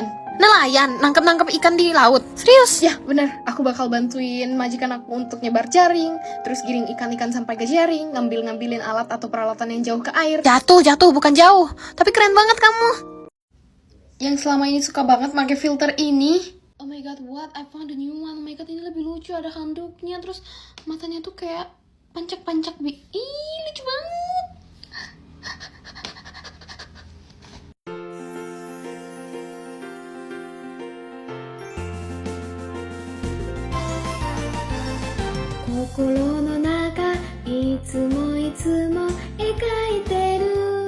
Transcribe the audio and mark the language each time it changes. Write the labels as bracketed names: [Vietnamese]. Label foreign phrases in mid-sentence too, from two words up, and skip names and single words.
[Indonesian] Nelayan, nangkep-nangkep ikan di laut. Serius? Ya, benar. Aku bakal bantuin majikan aku untuk nyebar jaring, terus giring ikan-ikan sampai ke jaring, ngambilin alat atau peralatan yang jauh ke air. Jatuh, bukan jauh. Tapi keren banget kamu. Yang selama ini suka banget pakai filter ini. [English] Oh my god, what? I found a new one. Oh my god, [Indonesian] ini lebih lucu. Ada handuknya, terus matanya tuh kayak pancak-pancak. Ih, lucu banget. [Japanese] Kokoro no naka, itsumo ekai teru.